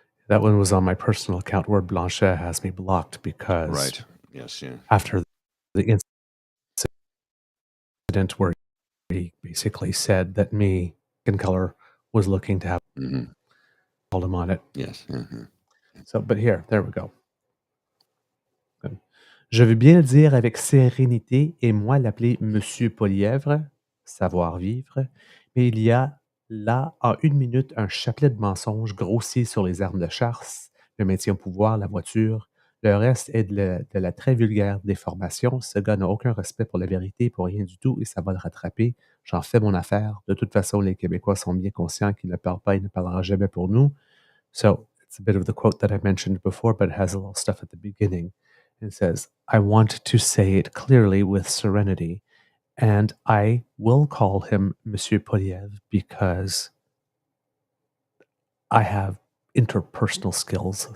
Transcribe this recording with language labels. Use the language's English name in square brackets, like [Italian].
[English] That one was on my personal account where Blanchet has me blocked because Right. Yes, yeah. After the incident where he basically said that me, skin color, was looking to have called him on it. Yes. Mm-hmm. So, but there we go. [French] Je veux bien le dire avec sérénité et moi l'appeler Monsieur Poilievre, savoir-vivre, mais il y a là, en 1 minute, un chapelet de mensonges grossiers sur les armes de chasse, le maintien au pouvoir, la voiture. Le reste est de la très vulgaire déformation. Ce gars n'a aucun respect pour la vérité, pour rien du tout, et ça va le rattraper. J'en fais mon affaire. De toute façon, les Québécois sont bien conscients qu'il ne parle pas et ne parlera jamais pour nous. [English] So, it's a bit of the quote that I mentioned before, but it has a little stuff at the beginning. It says, I want to say it clearly with serenity, and I will call him Monsieur Poilievre because I have interpersonal skills.